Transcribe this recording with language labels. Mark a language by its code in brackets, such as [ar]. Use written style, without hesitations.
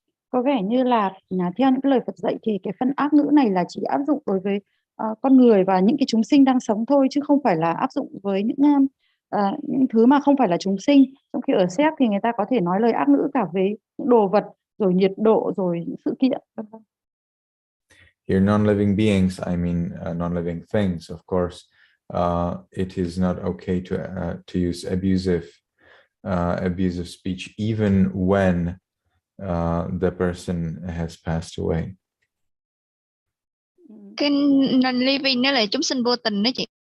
[vi] Có vẻ như là theo những cái lời Phật dạy thì cái phần ác ngữ này là chỉ áp dụng đối với con người và những cái chúng sinh đang sống thôi, chứ không phải là áp dụng với những thứ mà không phải là chúng sinh. Trong khi ở Séc thì người ta có thể nói lời ác ngữ cả với những đồ vật, rồi nhiệt độ, rồi những sự kiện, vân vân. [en] Here, non-living beings, I mean non-living things. Of course, it is not okay to use abusive speech even when the person has passed away. [vi] Cái non-living đó là chúng sinh vô tình đó chị.